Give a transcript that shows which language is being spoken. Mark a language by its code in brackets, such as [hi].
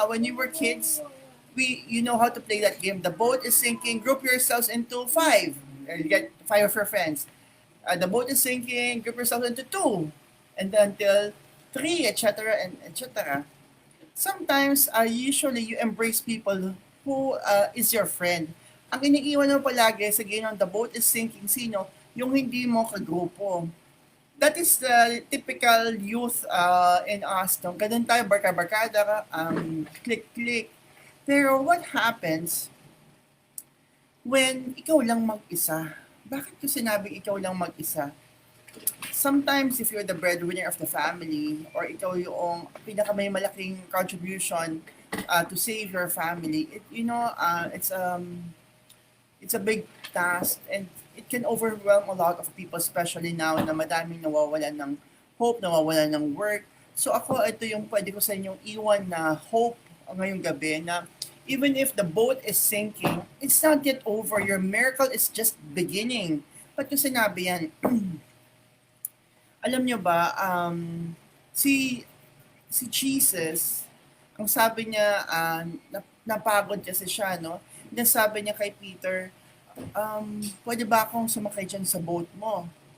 [en] When you were kids, you know how to play that game. The boat is sinking. Group yourselves into five. You get five of your friends. The boat is sinking. Group yourselves into two, and then till three, etc. and etc. Sometimes, usually you embrace people who is your friend. [tl] Ang iniiwan mo palagi sa game ng the boat is sinking, sino? Yung hindi mo kagrupo. [en] That is the typical youth in us. [tl] No? Ganun tayo, barka-barkada, click-click. Pero [en] what happens when [tl] ikaw lang mag-isa? Bakit ko sinabing ikaw lang mag-isa? [en] Sometimes if you're the breadwinner of the family, or [tl] ikaw yung may malaking [en] contribution to save your family, it's a big task, and it can overwhelm a lot of people, especially now [tl] na madaming nawawalan ng hope, nawawalan ng work. So ako, ito yung pwede ko sa inyong iwan na hope ngayong gabi, na [en] even if the boat is sinking, it's not yet over. Your miracle is just beginning. [tl] Ba't ko sinabi yan? Alam nyo ba, si Jesus, ang sabi niya, napagod kasi siya, no? Then sabi niya kay Peter, pwede ba akong sumakay dyan sa boat mo?